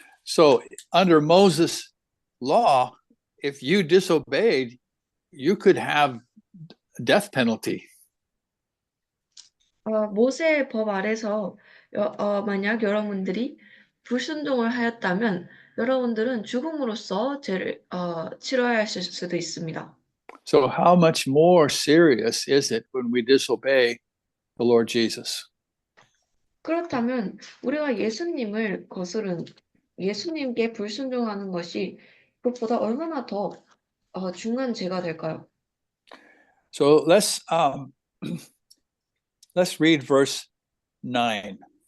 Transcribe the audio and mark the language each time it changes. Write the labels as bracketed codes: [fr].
[en] So under Moses' law, if you disobeyed, you could have a death penalty. [ko] 모세의 법 아래서 만약 여러분들이 불순종을 하였다면 여러분들은 죽음으로써 죄를 치러야 하실 수도 있습니다. [en] So how much more serious is it when we disobey the Lord Jesus? [ko] 그렇다면 우리가 예수님을 거스른 예수님께 불순종하는 것이 그것보다 얼마나 더 중한 죄가 될까요? [en] So let's read verse 9.